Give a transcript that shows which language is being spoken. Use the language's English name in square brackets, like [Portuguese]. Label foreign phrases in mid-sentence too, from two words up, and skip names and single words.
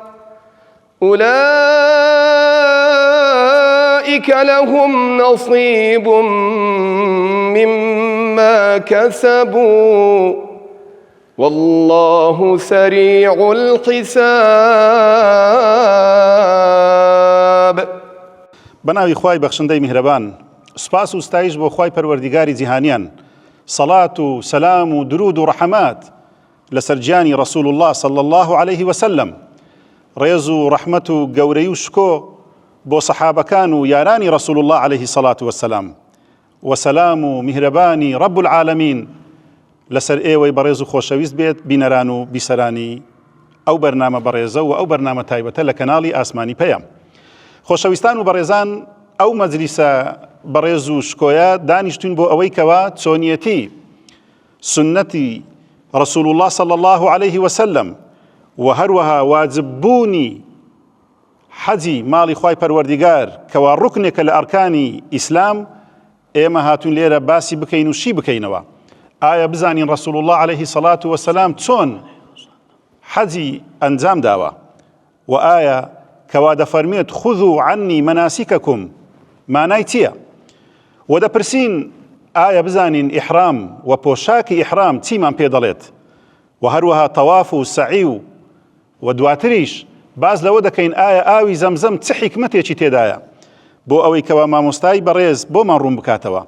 [Arabic] أولئك لهم نصيب مما كسبوا والله سريع الحساب. [Central Kurdish] بناوی خوای بخشندەی میهرەبان، سپاس و ستایش بۆ خوای پەروەردیگاری جیهانیان، سەڵات و سەلام و درود و ڕەحەمات لەسەر گیانی [Arabic] ڕەسوول الله صلی الله عليه وسلم، [Central Kurdish] ڕێز و ڕەحمەت و گەورەی و شکۆ بۆ سەحابەکان و یارانی [Arabic] ڕەسوول الله عليه الصلاة والسلام، [Central Kurdish] وسەلام و میهرەبانی [Arabic] رب العالمین [Central Kurdish] لەسەر ئێوەی بەڕێز و خۆشەویست بێت بینەران و بیسەرانی ئەو بەرنامە بەڕێزە و ئەو بەرنامە تایبەتە لە کەناڵی ئاسمانی پەیام. خۆشەویستان و بەڕێزان، ئەو مەجلیسە بەڕێز و شکۆیە دانیشتوین بۆ ئەوەی کەوا چۆنیەتی سنەتی [Arabic] ڕەسوول الله صلی الله عليه وسلم [Central Kurdish] و هەروەها واجببوونی حەجی ماڵی خوای پەروەردیگار کەوا ڕوکنێکە لە ئەرکانی ئیسلام، ئێمە هاتوون لێرە باسی بکەین و شی بکەینەوە. ئایا بزانین [Arabic] ڕەسوول الله عليه الصلاة والسلام [Central Kurdish] چۆن حەجی ئەنجام داوە، و ئایا کەوا دەفەرمێت [Arabic] خذوا عنی مناسککم [Central Kurdish] مانای چییە؟ و دەپرسین ئایا بزانین ئیحرام و پۆشاکی ئیحرام چیمان پێ دەڵێت، و هەروەها تەواف و سەعی و دواتریش باز لەوە دەکەین ئایا ئاوی زەمزەم چ حیکمەتێکی تێدایە بۆ ئەوەی کەوا مامۆستای بەڕێز بۆمان ڕوون بکاتەوە.